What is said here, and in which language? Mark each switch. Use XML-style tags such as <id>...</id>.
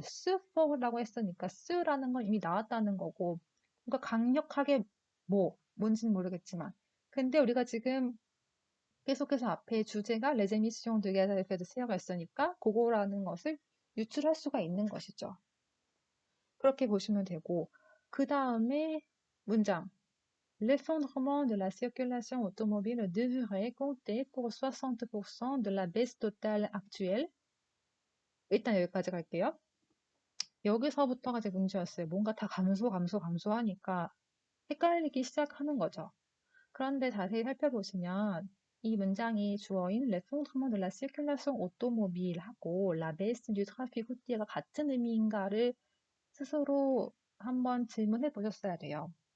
<ko>스포라고 했으니까 스라는 건 이미 나왔다는 거고 그러니까 강력하게 뭔지는 모르겠지만 근데 우리가 지금 계속해서 앞에 주제가</ko> <fr>Les émissions de gaz à effet de serre</fr> <ko>가 있으니까 그거라는 것을 유출할 수가 있는 것이죠. 그렇게 보시면 되고 그 다음에 문장</ko> <fr>L'effondrement de la circulation automobile devrait compter pour 60% de la baisse totale actuelle.</fr> <ko>일단 여기까지 갈게요. 여기서부터가 이제 문제였어요. 뭔가 다 감소하니까 헷갈리기 시작하는 거죠. 그런데 자세히 살펴보시면 이 문장이 주어인</ko> <fr>l'effondrement de la circulation automobile</fr> <ko>하고</ko> <fr>la baisse du trafic routier</fr> <ko>가 같은 의미인가를 스스로 한번 질문해 보셨어야 돼요.</ko>